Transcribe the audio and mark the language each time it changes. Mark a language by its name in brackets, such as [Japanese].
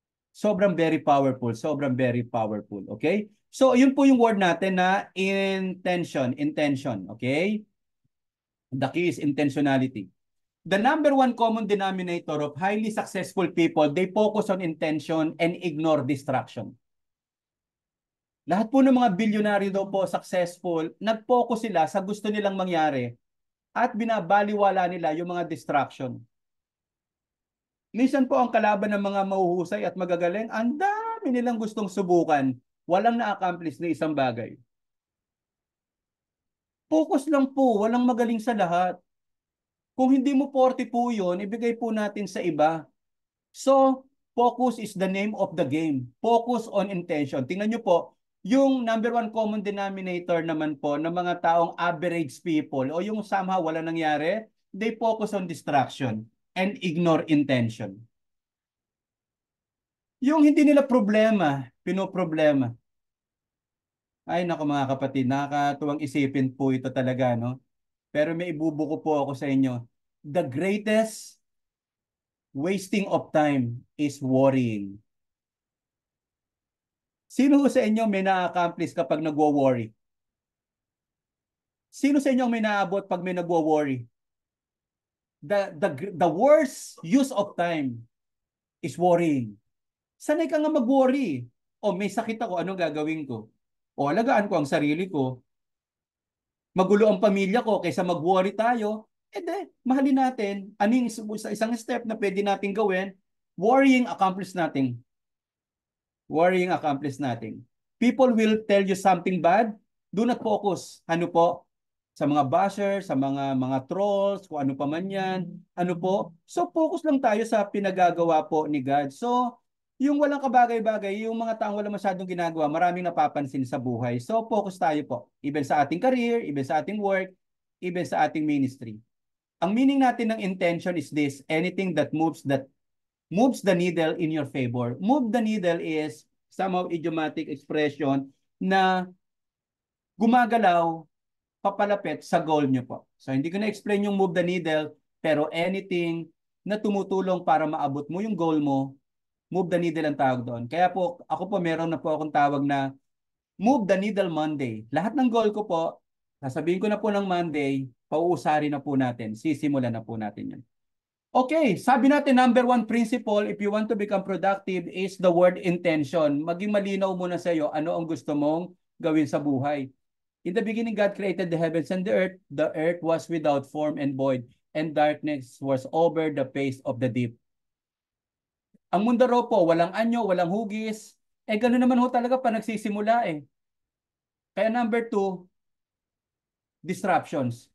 [Filipino] Sobrang [English] very powerful, [Filipino] sobrang very powerful, okay? So, yun po yung word natin na intention, okay? [English] The key is intentionality. The number one common denominator of highly successful people, they focus on intention and ignore distraction. [Filipino] Lahat po ng mga bilyonaryo daw po successful, nag-focus sila sa gusto nilang mangyari at binabaliwala nila yung mga distraction. Minsan po ang kalaban ng mga mahuhusay at magagaling, ang dami nilang gustong subukan, walang na-accomplish na isang bagay. [English] Focus lang po, [Filipino] walang magaling sa lahat. Kung hindi mo 40 po yun, ibigay po natin sa iba. [English] So, focus is the name of the game. Focus on intention. [Filipino] Tingnan nyo po, yung number one common denominator naman po ng mga taong [English] average people [Filipino] o yung somehow wala nangyari, [English] they focus on distraction and ignore intention. [Filipino] Yung hindi nila problema, pinoproblema. Ay, naku mga kapatid, nakakatuwang isipin po ito talaga, no? Pero may ibubuko po ako sa inyo. [English] The greatest wasting of time is worrying. [Filipino] Sino sa inyo may na-accomplish kapag nagwo-worry? Sino sa inyo may naabot pag may nagwo-worry? [English] The worst use of time is worrying. [Filipino] Sanay ka nga mag-worry. O may sakit ako, anong gagawin ko? O alagaan ko ang sarili ko. Magulo ang pamilya ko kaysa mag-worry tayo. Mahalin natin. Ano yung isang step na pwede natin gawin? Worrying, accomplish natin. Worrying, accomplish natin. [English] People will tell you something bad. Do not focus. [Filipino] Ano po? Sa mga bashers, sa mga trolls, kung ano pa man yan. Ano po? So, focus lang tayo sa pinagagawa po ni God. So, yung walang kabagay-bagay, yung mga taong walang masyadong ginagawa, maraming napapansin sa buhay. [English] So, focus [Filipino] tayo po. Even sa ating career, even sa ating work, even sa ating ministry. [English] Ang meaning natin ng intention is this: anything that moves the needle in your favor. Move the needle is somehow idiomatic expression [Filipino] na gumagalaw papalapit sa goal nyo po. So, hindi ko na-explain yung move the needle, pero anything na tumutulong para maabot mo yung goal mo, move the needle ang tawag doon. Kaya po, ako po meron na po akong tawag na Move the Needle Monday. Lahat ng goal ko po, sasabihin ko na po ng Monday, pauusarin na po natin, sisimulan na po natin yan. [English] Okay, [Filipino] sabi natin [English] number one principle if you want to become productive is the word intention. [Filipino] Maging malinaw muna sa iyo ano ang gusto mong gawin sa buhay. [English] In the beginning, God created the heavens and the earth. The earth was without form and void, and darkness was over the face of the deep. [Filipino] Ang mundo raw po, walang anyo, walang hugis. Gano'n naman ho talaga pa nagsisimula eh. Kaya number two, disruptions.